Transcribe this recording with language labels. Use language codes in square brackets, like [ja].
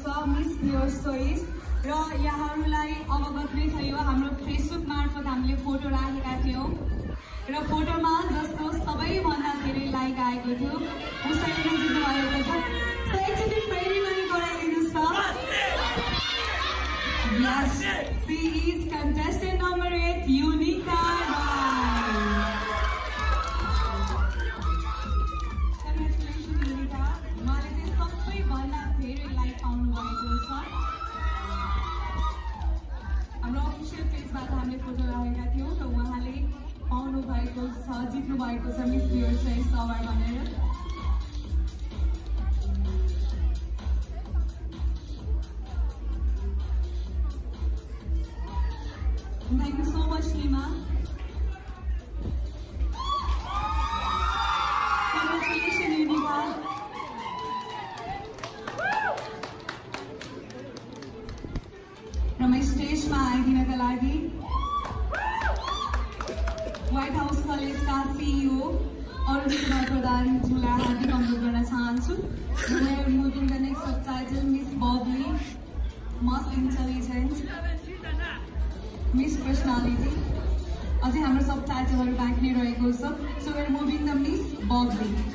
[ne] Miss Viewers Choice र यहाँहरूलाई अवगत नै थियो हाम्रो फेसबुक मार्फत हामीले फोटो राखेका थियौं र फोटोमा जसको सबैभन्दा धेरै लाइक आएको थियो उसैले नै जित्नु भएको छ। सो एकचोटि फेरि पनि गराइदिनुस् त। [en] Yes, she is contestant number 8, Unica Rai. [ne] Congratulations Unica, उहाँले चाहिँ सबैभन्दा धेरै लाइक पाउनु भएको छ। हाम्रो अफिसियल पेजबाट हामीले फोटो राखेका थियौं र उहाँले पाउनु भएको छ, जित्नु भएको छ मिस भ्युअर्स चोइस अवार्ड भनेर। [en] Thank you so much, Nima. Congratulations, Unica. [ne] र स्टेजमा आइदिनका लागि व्हाइट हाउस कलेजका सीईओ अरुण कुमार प्रधानज्यूलाई हार्दिक अनुरोध गर्न चाहन्छु। [en] Moving the next subtitle, Miss Bubbly, Most Intelligent, Miss Personality. [ne] अझै हाम्रो सबटाइटलहरु बाँकी नै रहेको छ। [en] So we are moving the Miss Bubbly.